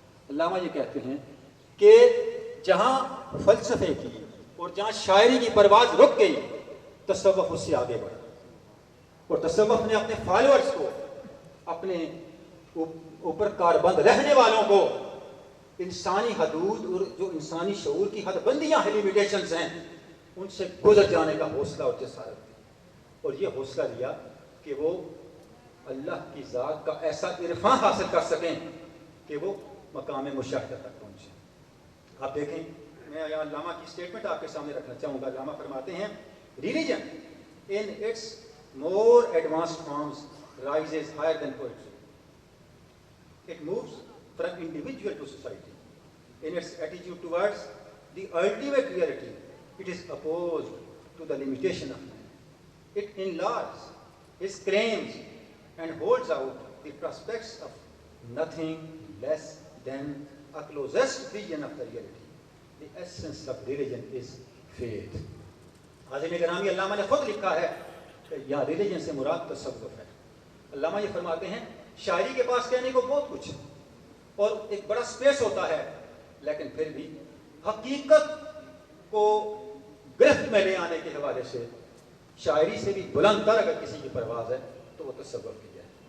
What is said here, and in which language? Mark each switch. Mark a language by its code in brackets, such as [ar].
[ur] علامہ یہ کہتے ہیں کہ جہاں فلسفے کی اور جہاں شاعری کی پرواز رک گئی, تصوف اس سے آگے بڑھا, اور تصوف نے اپنے فالوورز کو, اپنے اوپر کاربند رہنے والوں کو انسانی حدود اور جو انسانی شعور کی حد بندیاں ہیں, لیمیٹیشنز ہیں, ان سے گزر جانے کا حوصلہ اور جسارت دی. اور یہ حوصلہ دیا کہ وہ اللہ کی ذات کا ایسا عرفان حاصل کر سکیں کہ وہ مقام مشاہدہ تک پہنچیں. آپ دیکھیں, میں یہاں علامہ کی اسٹیٹمنٹ آپ کے سامنے رکھنا چاہوں گا. علامہ فرماتے ہیں, [en] Religion in its more advanced forms rises higher than poetry. It moves from individual to society. In its attitude towards the ultimate reality, it is opposed to the limitation of man. It enlarges his claims and holds out the prospects of nothing less than a closest vision of the reality. The essence of religion is faith. [ur] حاضرین گرامی, علامہ نے خود لکھا ہے کہ یہاں religion سے مراد تصوف ہے. علامہ یہ فرماتے ہیں شاعری کے پاس کہنے کو بہت کچھ اور ایک بڑا سپیس ہوتا ہے, لیکن پھر بھی حقیقت کو گرفت میں لے آنے کے حوالے سے شاعری سے بھی بلند تر اگر کسی کی پرواز ہے تو وہ تصوف کی ہے.